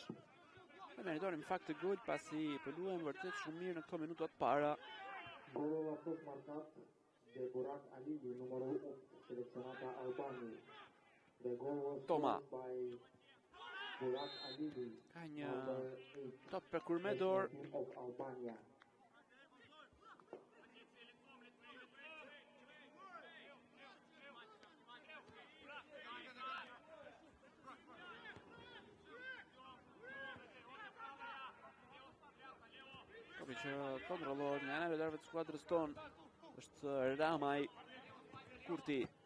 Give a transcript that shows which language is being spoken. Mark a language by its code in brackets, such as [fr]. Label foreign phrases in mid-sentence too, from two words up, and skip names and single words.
[sq] Ne meritonim fakt të gol pasi po luajmë vërtet shumë mirë në këto minuta të para. [ro] Golul a fost marcat de Burak Alili, numărul 8, selecționata Albaniei. [en] The goal was scored by Burak Alili, [sq] Ka një top për kurmedor. [en] of Albania. [sq] Që kontrollohet nga ana e lojtarëve të skuadrës tonë është Ramaj Kurti.